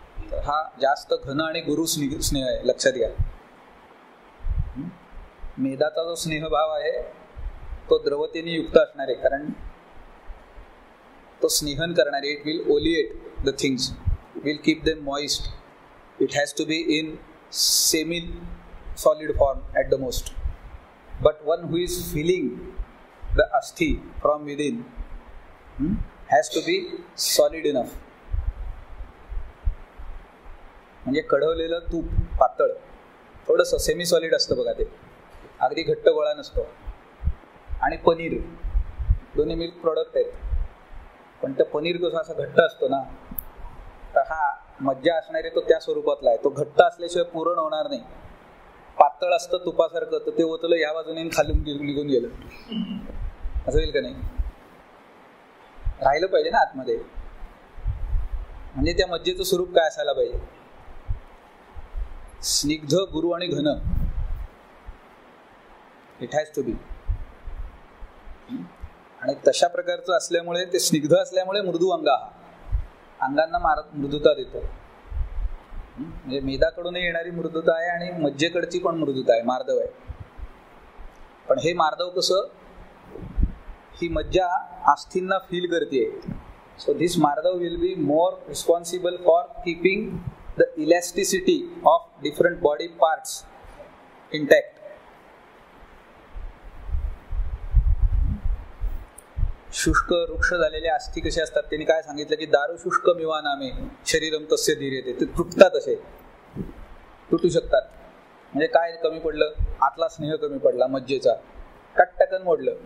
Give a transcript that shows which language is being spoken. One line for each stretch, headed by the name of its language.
Marathi: तर हा जास्त घन आणि गुरु स्नेह आहे, लक्षात घ्या. मेदाचा जो स्नेहभाव आहे तो द्रवतेने युक्त असणार आहे, कारण तो स्नेहन करणार आहे.
English: It will oleate the things, will keep them moist. It has to be in semi solid form at the most, but one who is feeling the asthi from within has to be solid enough.
Marathi: म्हणजे कढवलेलं तूप पातळ थोडंसं semi solid असतं बघा, ते अगदी घट्ट गोळा नसतो. आणि पनीर, दोन्ही मिल्क प्रॉडक्ट आहेत, पण ते पनीर कसं असं घट्ट असतो ना, तर हा मज्जा असणारे तो त्या स्वरूपातला आहे. तो घट्ट असल्याशिवाय पूर्ण होणार नाही. पातळ असतं तुपासारखं, तर ते ओतलं ह्या बाजूने खालून निघून गेलं, असं होईल का नाही? राहिलं पाहिजे ना आतमध्ये. म्हणजे त्या मज्जेचं स्वरूप काय असायला पाहिजे? स्निग्ध, गुरु आणि घन.
English: It has to be.
Marathi: आणि तशा प्रकारचं असल्यामुळे, ते स्निग्ध असल्यामुळे मृदू अंग हा अंगांना मृदुता देतो. म्हणजे मेदाकडून येणारी मृदुता आहे आणि मज्जेकडची पण मृदुता आहे, मार्दव आहे. पण हे मार्दव कसं, ही मज्जा अस्थींना फील करते.
English: So this मार्दव will be more responsible for keeping the elasticity of different body parts intact.
Marathi: शुष्क वृक्ष झालेले अस्थि कसे असतात, त्यांनी काय सांगितलं की
Sanskrit: दारू शुष्क मिवा नामे शरीरम तस्य धीर्यते.
Marathi: ते तुटतात, असे तुटू शकतात. म्हणजे काय कमी पडलं, आतला स्नेह कमी पडला मज्जेचा, कटकन मोडलं.